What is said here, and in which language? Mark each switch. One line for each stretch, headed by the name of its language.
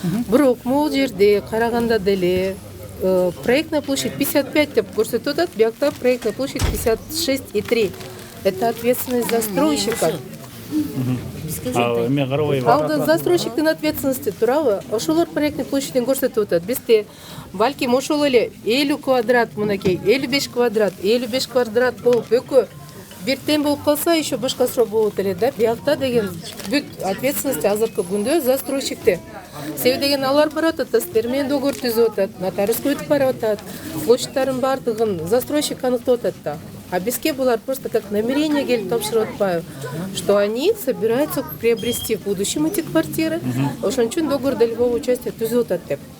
Kyrgyz: Бирок могул жерде караганда деле проектная площадь 55 деп көрсөтүп атат, биякта проектная площадь 56,3.
Russian: Это ответственность застройщика.
Kyrgyz: Эме карабайбы. Алда застройщиктин ответственности турабы. Ошолор проектный площадьын көрсөтүп атат. Бизде балким ошол эле 50 квадрат мынакей, 55 квадрат, 55 квадрат болуп экөө бир тең болуп калса еще башка суроо болот эле да. Биякта деген бүт ответственности азыркы күндө застройщикте. Себеби деген алар барат атат, сиздер менен договор түзүп атат, нотариуска өтүп барып атат. Площадьтардын баардыгын застройщик аныктап атат да.
Russian: А
Kyrgyz: бизге булар
Russian: просто как намерение
Kyrgyz: келип тапшырып атпайбы,
Russian: что они собираются приобрести в будущем эти квартиры.
Kyrgyz: Ошон үчүн договор долевого участия түзүп атат деп.